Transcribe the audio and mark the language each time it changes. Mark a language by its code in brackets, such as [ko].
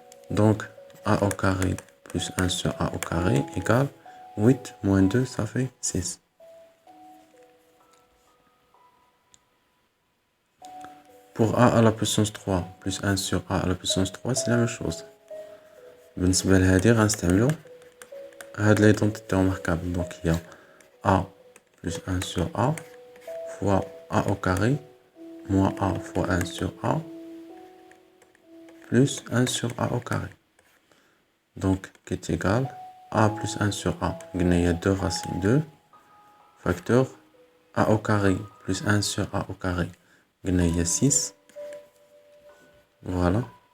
[fr] Donc, a au carré plus 1 sur a au carré égale 8 moins 2, ça fait 6. Pour a à la puissance 3 plus 1 sur a à la puissance 3, c'est la même chose. [ar] بالنسبة لهذه غنستعملو هاد l'identité remarquable. [fr] Donc, il y a a plus 1 sur a fois a au carré moins a fois 1 sur a plus 1 sur a au carré. Donc, qui est égal a plus 1 sur a. Il y a 2 racines 2 facteur a au carré plus 1 sur a au carré. Il y a 6. Voilà.